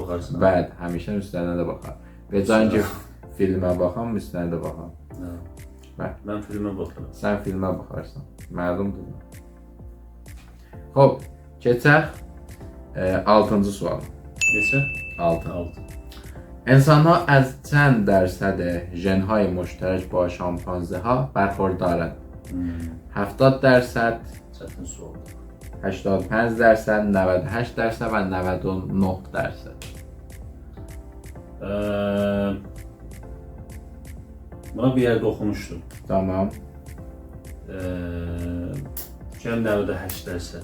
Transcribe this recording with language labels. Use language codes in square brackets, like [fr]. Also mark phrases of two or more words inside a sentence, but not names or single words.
[az] Bəli, həmişə müstənədə baxar. Və can ki, filmə baxan, müstənədə baxan. Hə. Mən filmə baxıram. Sən filmə baxarsan. Məlumdur. Hop, keçək 6-cı sual. Neçə? 6. 6. [fa] انسان‌ها از چند درصد ژن‌های مشترک با شامپانزه‌ها برخوردارند؟ 70%، [az] Çətin sualdır. [fa] 85%، 98% و 99%. [tr] Buna bir yerde okumuştum. [az] Tamam. Cəm 98%.